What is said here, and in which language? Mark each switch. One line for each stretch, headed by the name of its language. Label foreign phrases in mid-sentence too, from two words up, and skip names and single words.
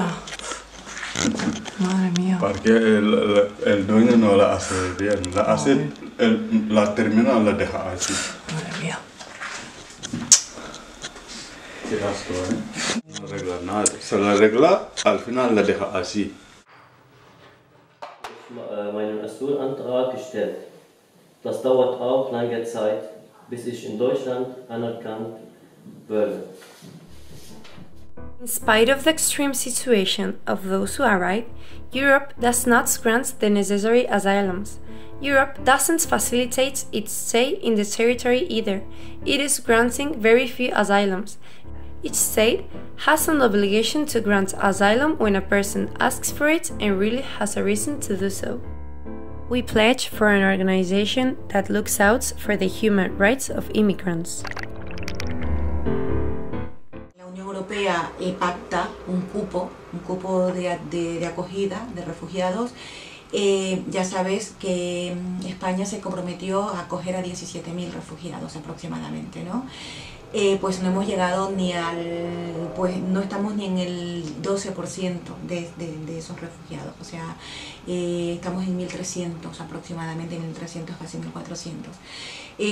Spanish: Madre mía. Porque el dueño no la hace bien. La termina, la deja así. Madre mía. Qué asco, ¿eh? No arregla nada. Se la arregla, al final la deja así.
German: Meinen Asylantrag gestellt. Das dauert auch lange Zeit, bis ich in Deutschland anerkannt werde.
English: In spite of the extreme situation of those who arrive, Europe does not grant the necessary asylums. Europe doesn't facilitate its stay in the territory either. It is granting very few asylums. Each state has an obligation to grant asylum when a person asks for it and really has a reason to do so. We pledge for an organization that looks out for the human rights of immigrants.
Spanish: La Unión Europea pacta un cupo de acogida de refugiados. Ya sabes que España se comprometió a acoger a 17.000 refugiados aproximadamente, ¿no? Pues no hemos llegado ni no estamos ni en el 12% de esos refugiados, o sea, estamos en 1.300 aproximadamente, 1.300, casi 1.400.